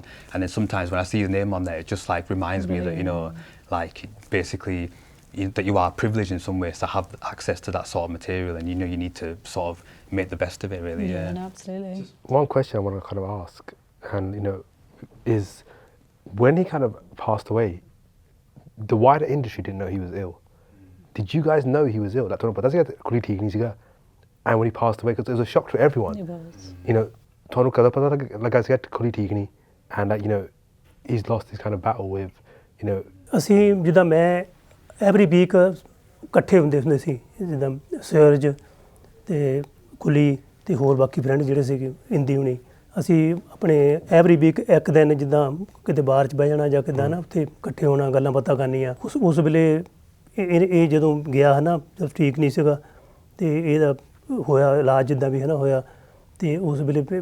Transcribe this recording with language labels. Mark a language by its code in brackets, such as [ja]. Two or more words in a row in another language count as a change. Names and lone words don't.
[en] And then sometimes when I see his name on there, it just like reminds me that, you know, like basically that you are privileged in some ways to have access to that sort of material, and you know you need to sort of make the best of it, really. Yeah, no, absolutely. Just one question I want to kind of ask, and you know, is when he kind of passed away, the wider industry didn't know he was ill. Did you guys know he was ill? Like, but that's Khuli [pa] ਠੀਕ ਨਹੀਂ ਸੀਗਾ. [en] And when he passed away, because it was a shock to everyone. It was. You know, [pa] ਤੁਹਾਨੂੰ ਕਦੋਂ ਪਤਾ ਲੱਗਾ ਸੀਗਾ Khuli ਠੀਕ ਨਹੀਂ, [en] and like, you know, he's lost this kind of battle with, you know. [pa] ਅਸੀਂ ਜਿੱਦਾਂ ਮੈਂ [en] every week [pa] ਇਕੱਠੇ ਹੁੰਦੇ ਸੀ ਜਿੱਦਾਂ ਸਰਜ ਤੇ Khuli ਤੇ ਹੋਰ ਬਾਕੀ ਫਰੈਂਡ ਜਿਹੜੇ ਸੀਗੇ ਇੰਦੀ ਹੁਣੀ ਅਸੀਂ ਆਪਣੇ [en] every week [pa] ਇੱਕ ਦਿਨ ਜਿੱਦਾਂ ਕਿਤੇ ਬਾਹਰ 'ਚ ਬਹਿ ਜਾਣਾ ਜਾਂ ਕਿੱਦਾਂ ਨਾ ਉੱਥੇ ਇਕੱਠੇ ਹੋਣਾ ਗੱਲਾਂ ਬਾਤਾਂ ਕਰਨੀਆਂ ਉਸ ਵੇਲੇ ਇਹ ਜਦੋਂ ਗਿਆ ਹੈ ਨਾ ਜਦ ਠੀਕ ਨਹੀਂ ਸੀਗਾ ਅਤੇ ਇਹਦਾ ਹੋਇਆ ਇਲਾਜ ਜਿੱਦਾਂ ਵੀ ਹੈ ਨਾ ਹੋਇਆ ਅਤੇ ਉਸ ਵੇਲੇ